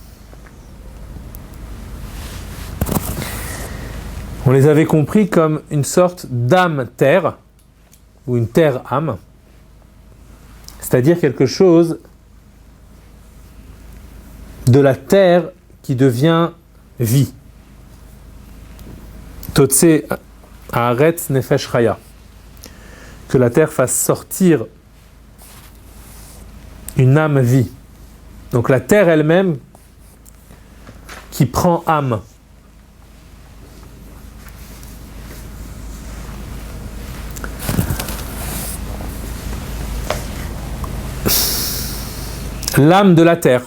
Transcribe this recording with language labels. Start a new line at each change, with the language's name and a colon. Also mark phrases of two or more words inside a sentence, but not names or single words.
French: On les avait compris comme une sorte d'âme-terre, ou une terre-âme, c'est-à-dire quelque chose de la terre qui devient vie.
Hebrew: תוצא הארץ נפש חיה.
French: Que la terre fasse sortir une âme vie. Donc la terre elle-même qui prend âme. L'âme de la terre.